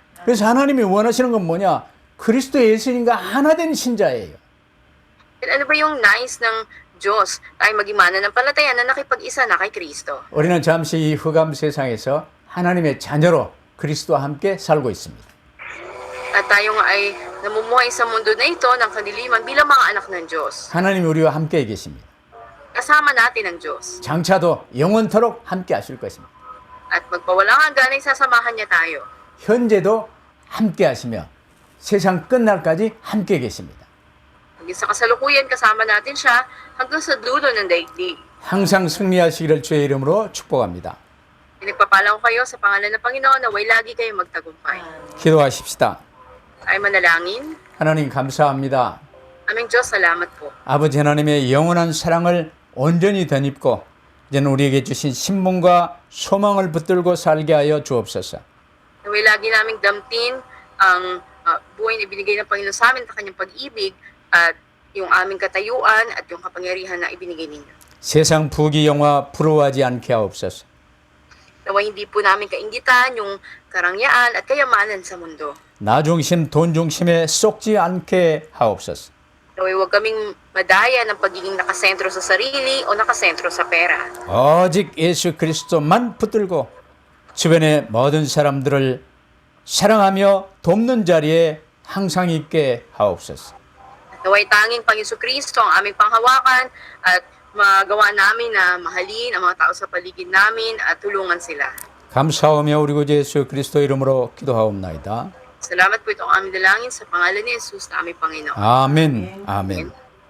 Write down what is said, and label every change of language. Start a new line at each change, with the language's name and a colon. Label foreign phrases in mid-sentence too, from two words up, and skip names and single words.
Korean: 그래서 하나님이 원하시는 건 뭐냐? 그리스도 예수님과 하나 된 신자예요.
Filipino: At ano ba yung nais ng Diyos? Tayo maging mananampalataya na nakipag-isa na kay Kristo.
Korean: 우리는 잠시 이 흑암 세상에서 하나님의 자녀로 그리스도와 함께 살고 있습니다.
Filipino: At tayo nga ay namumuhay sa mundo na ito ng kadiliman bilang mga anak ng Diyos.
Korean: 하나님이 우리와 함께 계십니다.
Filipino: Kasama natin ang Diyos.
Korean: 장차도 영원토록 함께 하실 것입니다.
Filipino: At magpawalang hanggan ay sasamahan niya tayo.
Korean: 현재도 함께 하시며 세상 끝날까지 함께 계십니다.
Filipino: Hanggang sa kasalukuyan, kasama natin siya hanggang sa dulo ng daigdig.
Korean: 항상 승리하시기를 주의 이름으로 축복합니다.
Filipino: Pinagpapala ko kayo sa pangalan ng Panginoon na way lagi kayo magtagumpay.
Korean: 기도하십시다.
Filipino: Ay manalangin.
Korean: 하나님 감사합니다.
Filipino: Aming Diyos, salamat po.
Korean: 아버지 하나님의 영원한 사랑을 온전히 덧입고 이제는 우리에게 주신 신분과 소망을 붙들고 살게 하여 주옵소서.
Filipino: Na way lagi naming damtin ang buhay na ibinigay ng Panginoon sa amin, sa kanyang pag-ibig, at yung aming katayuan at yung kapangyarihan na ibinigay ninyo.
Korean: 세상 부귀영화 부러워하지 않게 하옵소서.
Filipino: Naway hindi po namin kaingitan yung karangyaan at kayamanan sa mundo.
Korean: 나 중심, 돈 중심에 쏙지 않게 하옵소서.
Filipino: Naway huwag kaming madaya ng pagiging nakasentro sa sarili o nakasentro sa pera.
Korean: 오직 예수 그리스도만 붙들고 주변의 모든 사람들을 사랑하며 돕는 자리에 항상 있게 하옵소서.
Filipino: Naway tanging Panginoon Kristo ang aming panghawakan at magawa namin na mahalin ang mga tao sa paligid namin at tulungan sila.
Korean: 감사하며 우리 구주 예수 그리스도 이름으로 기도하옵나이다.
Filipino: Salamat po itong aming dalangin sa pangalan ni Jesus na aming Panginoon.
Korean: 아멘. 아멘.